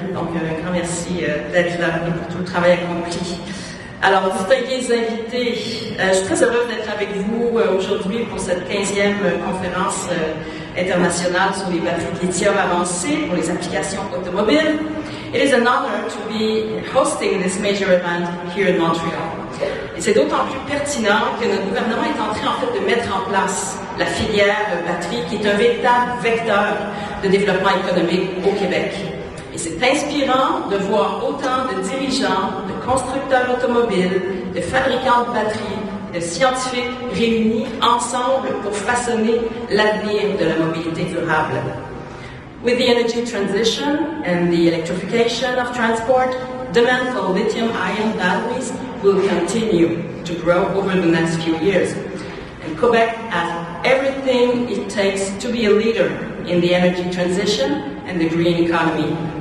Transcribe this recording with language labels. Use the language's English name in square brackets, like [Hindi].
[French] Donc un grand merci d'être là et pour tout le travail accompli. Alors, distingués invités, je suis très heureuse d'être avec vous aujourd'hui pour cette 15e conférence internationale sur les batteries de lithium avancées pour les applications automobiles. [English] It is an honor to be hosting this major event here in Montreal. [French] Et c'est d'autant plus pertinent que notre gouvernement est en train en fait de mettre en place la filière batterie qui est un véritable vecteur de développement économique au Québec. Et c'est inspirant de voir autant de dirigeants, de constructeurs automobiles, de fabricants de batteries, de scientifiques réunis ensemble pour façonner l'avenir de la mobilité durable. [English] With the energy transition and the electrification of transport, demand for lithium-ion batteries will continue to grow over the next few years. And Quebec has everything it takes to be a leader in the energy transition and the green economy.